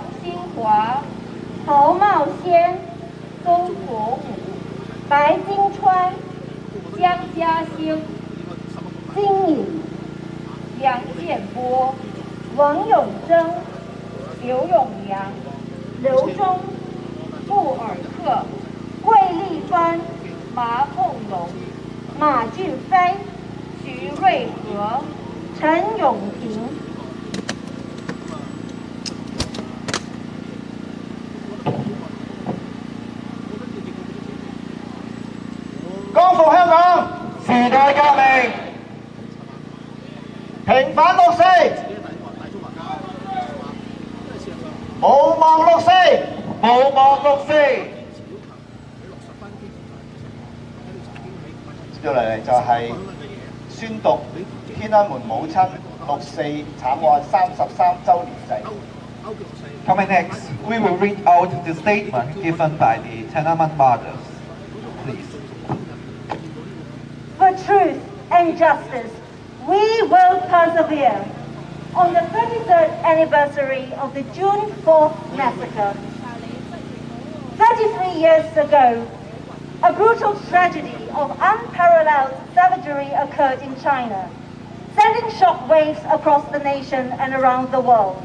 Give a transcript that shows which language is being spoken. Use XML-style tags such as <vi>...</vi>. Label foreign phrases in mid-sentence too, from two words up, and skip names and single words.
<yue>新华、曹茂先、宗国武、白金川、江嘉兴、金颖、梁建波、王永贞、刘永阳、刘忠、布尔克、桂丽帆、马凤龙、马俊飞、徐瑞和、陈永平。光復香港，時代革命，平反六四，無忘六四。無忘六四。接落嚟就係宣讀天安門母親六四慘案33週年祭。</yue> <en>Coming next, we will read out the statement given by the Tiananmen mothers. Please. For truth and justice, we will persevere. On the 33rd anniversary of the June 4th massacre, 33 years ago, a brutal tragedy of unparalleled savagery occurred in China, sending shockwaves across the nation and around the world.</en>